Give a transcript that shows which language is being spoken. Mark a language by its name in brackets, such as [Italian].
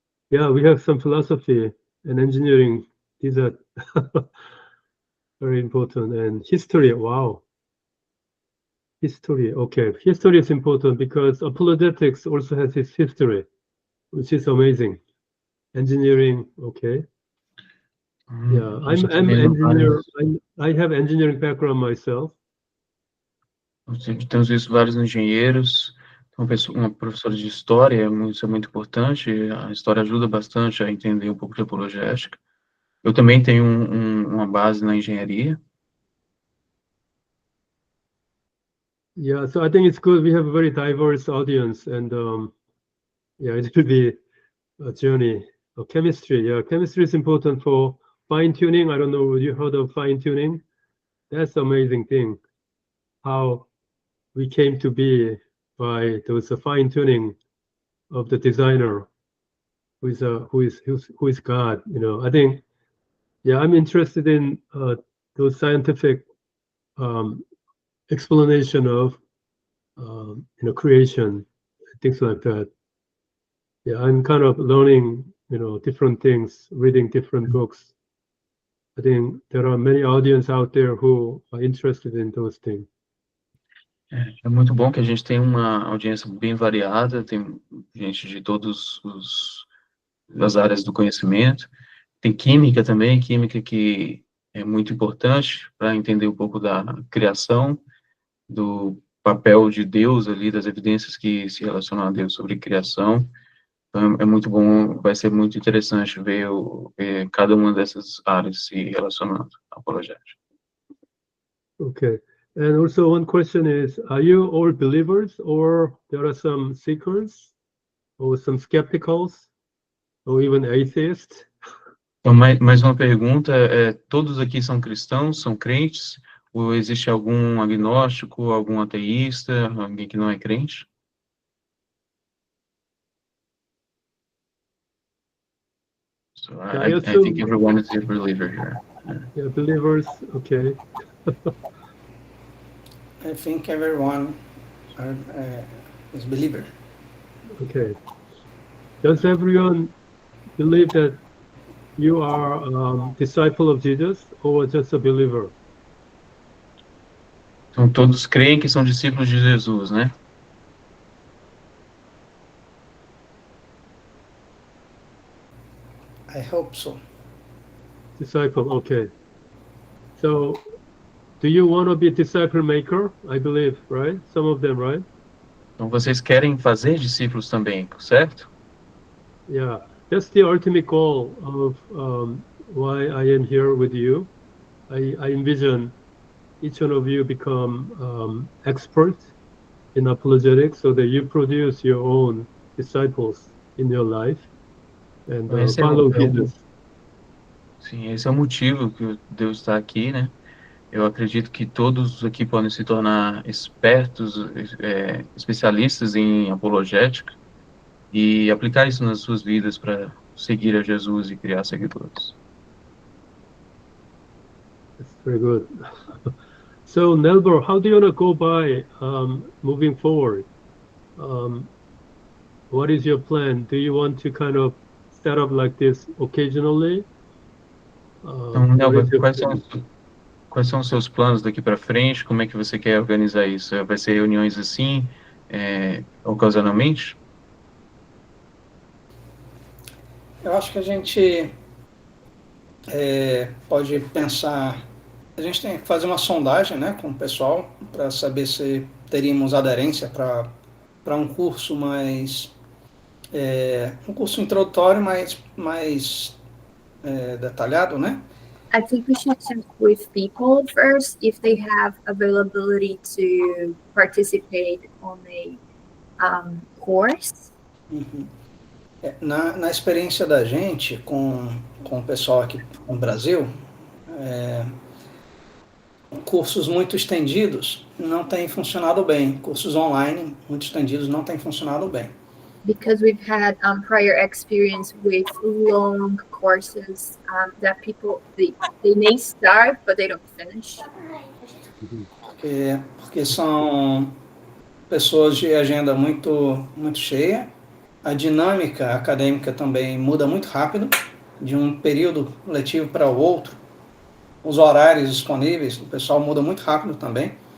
[English] Yeah, we have some philosophy and engineering. These are very important. And history. Wow. History. Okay, history is important because apologetics also has its history, which is amazing. Engineering. Okay. Yeah, I'm engineer. I have engineering background myself. [Portuguese] Temos visto vários engenheiros, uma professora de história, isso é muito importante, a história ajuda bastante a entender um pouco de apologética. Eu também tenho uma base na engenharia. [English] Yeah, so I think it's good. We have a very diverse audience, and yeah, it will be a journey. Chemistry, yeah, chemistry is important for fine tuning. I don't know if you heard of fine tuning. That's an amazing thing. How we came to be by there was a fine tuning of the designer, who is God. You know, I think, yeah, I'm interested in those scientific explanation of creation, things like that. Yeah, I'm kind of learning, different things, reading different books. I think there are many audience out there who are interested in those things. [Portuguese] É muito bom que a gente tem uma audiência bem variada, tem gente de todas as áreas do conhecimento. Tem química também, química que é muito importante para entender um pouco da criação, do papel de Deus ali, das evidências que se relacionam a Deus sobre criação. Então, é muito bom, vai ser muito interessante ver cada uma dessas áreas se relacionando à apologética. [English] Okay. And also one question is, are you all believers or there are some seekers or some skepticals or even atheists? [Portuguese] Então, mais uma pergunta, todos aqui são cristãos, são crentes, ou existe algum agnóstico, algum ateísta, alguém que não é crente? [English] So I think everyone is a believer here. Yeah, believers, okay. I think everyone is believer. Okay. Does everyone believe that you are a disciple of Jesus or just a believer? [Portuguese] Então, todos creem que são discípulos de Jesus, né? [English] I hope so. Disciple, okay. So, do you want to be a disciple maker? I believe, right? Some of them, right? [Portuguese] Então, vocês querem fazer discípulos também, certo? [English] Yeah, that's the ultimate goal of why I am here with you. I envision each one of you become experts in apologetics so that you produce your own disciples in your life and follow Jesus. [Portuguese] Sim, esse é o motivo que Deus está aqui, né? Eu acredito que todos aqui podem se tornar expertos, especialistas em apologética e aplicar isso nas suas vidas para seguir a Jesus e criar seguidores. [English] That's very good. So, Nelbor, how do you want to go by moving forward? What is your plan? Do you want to kind of set up like this occasionally? [Portuguese] Então, Nelbor, quais são os seus planos daqui para frente? Como é que você quer organizar isso? Vai ser reuniões assim, ocasionalmente? Eu acho que a gente pode pensar, a gente tem que fazer uma sondagem, né, com o pessoal para saber se teríamos aderência para um curso mais, um curso introdutório mais detalhado, né? [English] I think we should check with people first if they have availability to participate on a course. Uhum. [Portuguese] Na experiência da gente com o pessoal aqui no Brasil, cursos muito estendidos não têm funcionado bem. Cursos online muito estendidos não têm funcionado bem. [English] Because we've had prior experience with long courses that people they may start but they don't finish. [Portuguese] porque são pessoas de agenda muito cheia. A dinâmica acadêmica também muda muito rápido, de um período letivo para o outro. Os horários disponíveis, o pessoal muda muito rápido também.